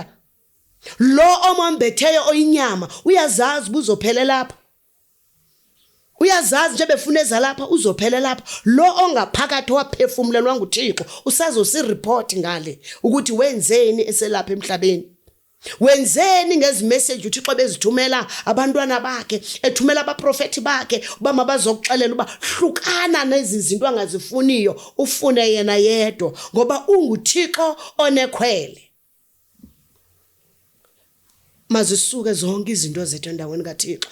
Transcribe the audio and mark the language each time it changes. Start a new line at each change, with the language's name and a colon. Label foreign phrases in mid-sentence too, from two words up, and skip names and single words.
Xhosa: Lo omambetheyo oyinyama uyazazi buzophela lapha. Uyazazi nje befuna ezalapha uzophela lapha. Lo ongaphakathi waphefumulelwa nguThixo usazosireport ngale ukuthi wenzeni eselapha emhlabeni. Wenzeni ngezi message uThixo bezithumela abantwana bakhe, ethumela abaprofeti bakhe uba mabazokuxelela uba hlukana nezi zinto angazifuniyo, ufune yena yedwa ngoba unguThixo onekhwele. Mazisuke zonke izinto zethu endaweni kaThixo.